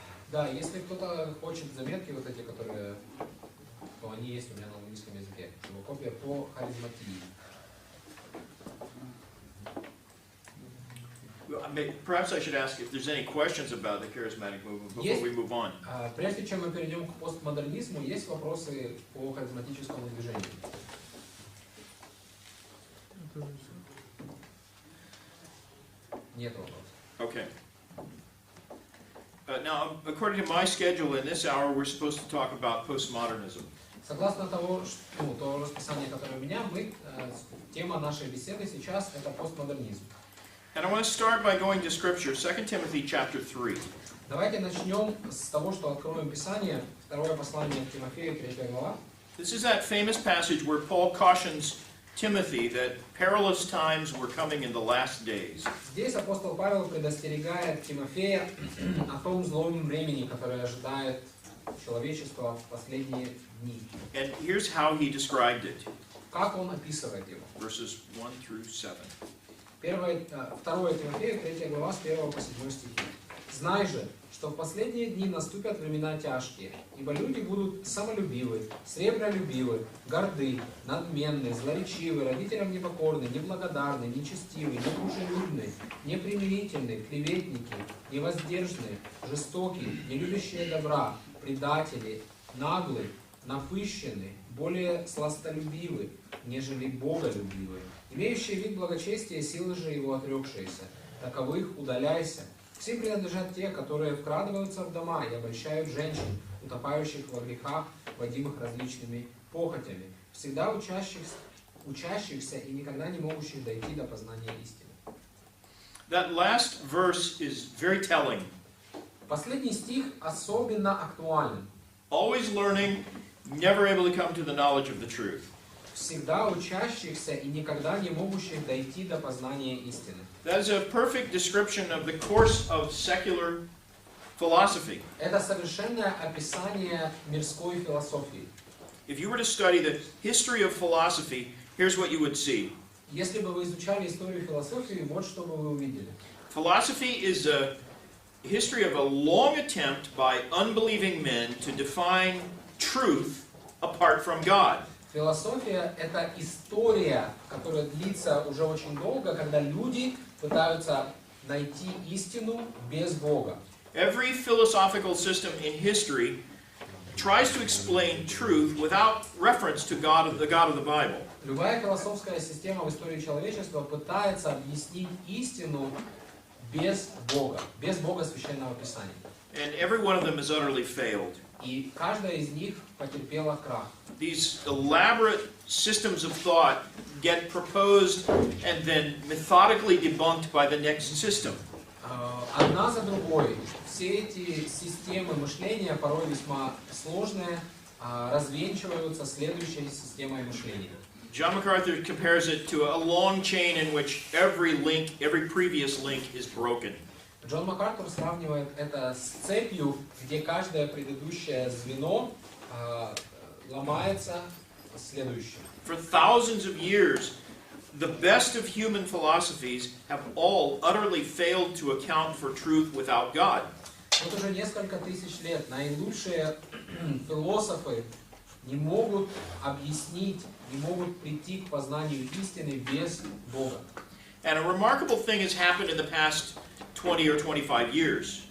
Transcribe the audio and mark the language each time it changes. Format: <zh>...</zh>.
<ru>Да, если кто-то хочет заметки, вот эти, которые, то они есть у меня на английском языке. Его копия по харизматии.</ru> <en>Perhaps I should ask if there's any questions about the charismatic movement before we move on.</en> <ru>Прежде чем мы перейдем к постмодернизму, есть вопросы по харизматическому движению? Нет вопросов.</ru> <en>Okay. Now, according to my schedule, in this hour, we're supposed to talk about postmodernism.</en> <ru>Согласно того расписанию, которое у меня, тема нашей беседы сейчас это постмодернизм.</ru> <en>And I want to start by going to Scripture, 2 Timothy chapter 3.</en> <ru>Давайте начнем с того, что откроем Писание, второе послание к Тимофею, 3 глава.</ru> <en>This is that famous passage where Paul cautions Timothy that perilous times were coming in the last days.</en> <ru>Здесь апостол Павел предостерегает Тимофея о том злом времени, которое ожидает человечество в последние дни.</ru> <en>And here's how he described it.</en> <ru>Как он описывает его?</ru> <en>Verses 1 through 7.</en> <ru>2 Тимофею, 3 глава, с 1 по 7 стихи. «Знай же, что в последние дни наступят времена тяжкие, ибо люди будут самолюбивы, сребролюбивы, горды, надменны, злоречивы, родителям непокорны, неблагодарны, нечестивы, недружелюбны, непримирительны, клеветники, невоздержны, жестокие, нелюбящие добра, предатели, наглы, напыщены, более сластолюбивы, нежели боголюбивы, имеющие вид благочестия, силы же его отрекшиеся. Таковых удаляйся. Всем принадлежат те, которые вкрадываются в дома и обольщают женщин, утопающих во грехах, водимых различными похотями, всегда учащихся и никогда не могущих дойти до познания истины».</ru> <en>That last verse is very telling.</en> <ru>Последний стих особенно актуален.</ru> <en>Always learning, never able to come to the knowledge of the truth.</en> <ru>Всегда учащихся и никогда не могущих дойти до познания истины.</ru> <en>That is a perfect description of the course of secular philosophy.</en> <ru>Это совершенное описание мирской философии.</ru> <en>If you were to study the history of philosophy, here's what you would see.</en> <ru>Если бы вы изучали историю философии, вот что бы вы увидели.</ru> <en>Philosophy is a history of a long attempt by unbelieving men to define truth apart from God.</en> <ru>Философия – это история, которая длится уже очень долго, когда люди пытаются найти истину без Бога.</ru> <en>Every philosophical system in history tries to explain truth without reference to God, the God of the Bible.</en> <ru>Любая философская система в истории человечества пытается объяснить истину без Бога Священного Писания.</ru> <en>And every one of them has utterly failed.</en> <ru>И каждая из них потерпела крах.</ru> <en>These elaborate systems of thought get proposed and then methodically debunked by the next system.</en> <ru>Одна за другой все эти системы мышления, порой весьма сложные, развенчиваются следующей системой мышления.</ru> <en>John MacArthur compares it to a long chain in which every previous link is broken.</en> <ru>Джон Мак-Артур сравнивает это с цепью, где каждое предыдущее звено ломается следующим.</ru> <en>For thousands of years, the best of human philosophies have all utterly failed to account for truth without God.</en> <ru>Вот уже несколько тысяч лет наилучшие философы не могут объяснить, не могут прийти к познанию истины без Бога.</ru> <en>And a remarkable thing has happened in the past 20 or 25 years.</en>